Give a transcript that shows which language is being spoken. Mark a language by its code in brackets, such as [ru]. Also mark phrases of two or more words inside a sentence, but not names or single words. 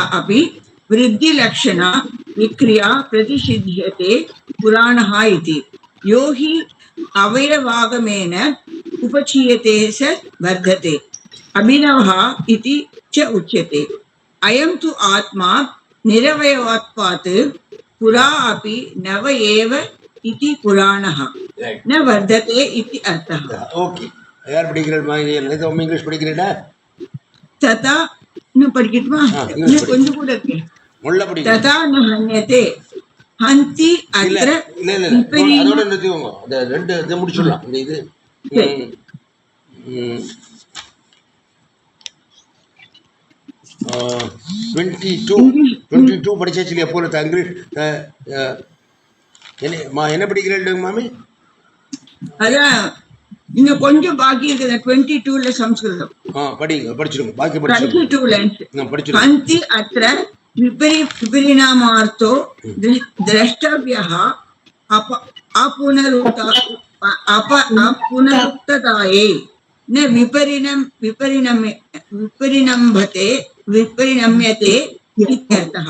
[sa] अपि वृद्धिलक्षणा विक्रिया प्रतिषिध्यते पुराणः इति यो हि अवयवागमेन उपचीयते स वर्धते अभिनवः इति च उच्यते अयं तु आत्मा निरवयवत्वात् पुरा अपि नव एव इति पुराणः न वर्धते इति अर्थः. ओके. [ta] யார் படிக்கிறீங்க? இங்கிலீஷ் படிக்கிறீங்களா? [sa] तथा न [ta] படிக்கட்டுமா? கொஞ்சம் கூட இருக்கு. முள்ள படிங்க. [sa] तथा न हन्यते हन्ति अत्र [ta] அதோட நிறுத்திக்கோங்க. அந்த ரெண்டு இதை முடிச்சிடலாம். இந்த இது 22 படிச்சாச்சு இல்லையா? போல இங்கிலீஷ் என்ன படிக்கிறேன் மாமி? அதான் இன்னும் கொஞ்சம் பாக்கி இருக்குது. 22ல சம்ஸ்கிருதம் படிங்க. படிச்சிருங்க. பாக்கி 22 லைன்ஸ். [sa] हन्ति अत्र विपरिणामार्थो द्रष्टव्यः अपुनरुक्ततायै न विपरिणम्यते इत्यर्थः।